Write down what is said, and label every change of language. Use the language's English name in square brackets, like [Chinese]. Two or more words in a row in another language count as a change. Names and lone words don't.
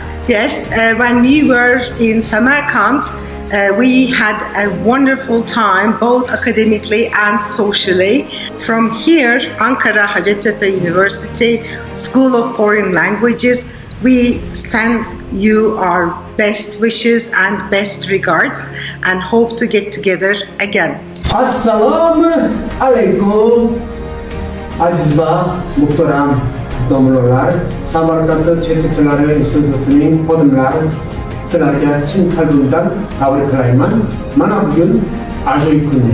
[English] Yes, when we were in Samarkand, we had a wonderful time, both academically and socially. From here, Ankara Hacettepe University, School of Foreign Languages, we send you our best wishes and best regards and hope to get together again. [Arabic] Assalamu alaikum. [Uzbek] Aziz va muhtaram domlalar, Samarqand Chet tillari institutining xodimlari, sizlarga chin qalbimdan tabrik qilayman. Mana bugun ajoyib kun.